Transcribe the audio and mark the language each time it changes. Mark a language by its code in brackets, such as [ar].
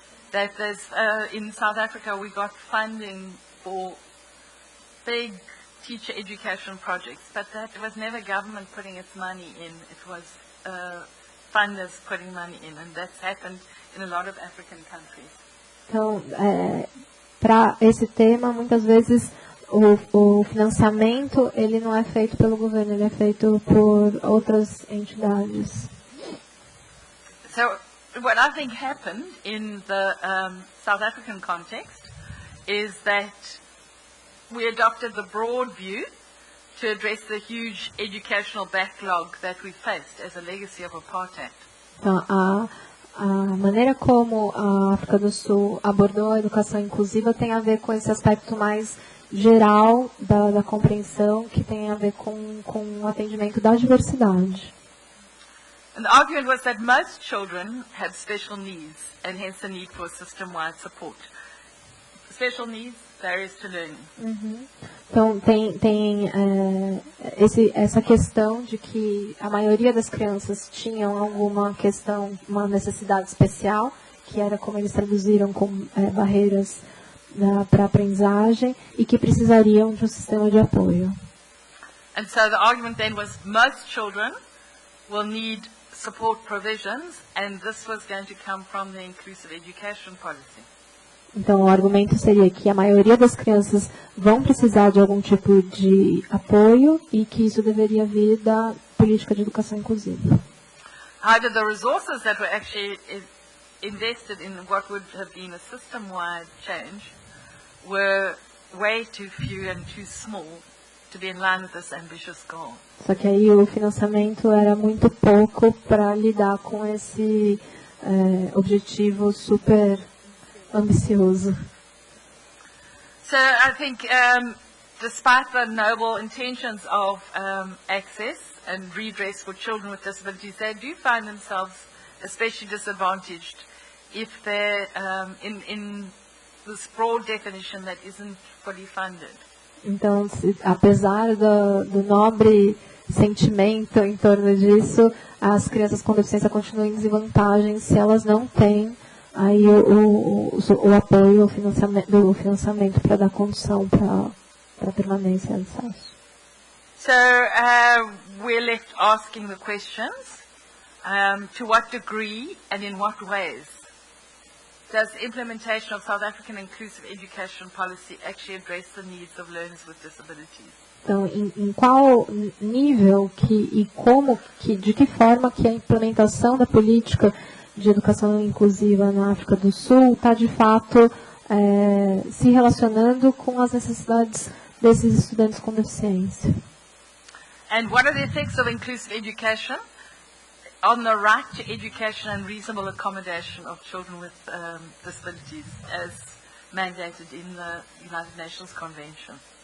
[en] That there's in South Africa we got funding for big teacher education projects, but that was never government putting its money in. It was funders putting money in, and that's happened in a lot of African countries. [pt] Então, para esse tema, muitas vezes o financiamento ele não é feito pelo governo, ele é feito por outras entidades. [en] So what I think happened in the South African context is that we adopted the broad view to address the huge educational backlog that we faced as a legacy of apartheid. [pt] Então, a maneira como a África do Sul abordou a educação inclusiva tem a ver com esse aspecto mais geral da compreensão, que tem a ver com o atendimento da diversidade. [en] And the argument was that most children have special needs and hence the need for system-wide support. Special needs, barriers to learning. [pt] Então, tem essa questão de que a maioria das crianças tinham alguma questão, uma necessidade especial, que era como eles traduziram como barreiras para a aprendizagem, e que precisariam de um sistema de apoio. [en] And so the argument then was most children will need support provisions, and this was going to come from the inclusive education policy. [pt] Então, o argumento seria que a maioria das crianças vão precisar de algum tipo de apoio e que isso deveria vir da política de educação inclusiva. [en] However, the resources that were actually invested in what would have been a system-wide change were way too few and too small to be in line with this ambitious goal. [pt] Só que aí o financiamento era muito pouco para lidar com esse objetivo super ambicioso. [en] So I think despite the noble intentions of access and redress for children with disabilities, they do find themselves especially disadvantaged if they're in this broad definition that isn't fully funded. [pt] Então, apesar do nobre sentimento em torno disso, as crianças com deficiência continuam em desvantagem se elas não têm aí o apoio do financiamento para dar condição para a permanência e acesso. [en] So we're left asking the questions, to what degree and in what ways does implementation of South African inclusive education policy actually address the needs of learners with disabilities? [pt] Então, em qual nível de que forma que a implementação da política de educação inclusiva na África do Sul está, de fato, se relacionando com as necessidades desses estudantes com deficiência. [en] And what are the effects of inclusive education on the right to education and reasonable accommodation of children with disabilities as mandated in the United Nations Convention?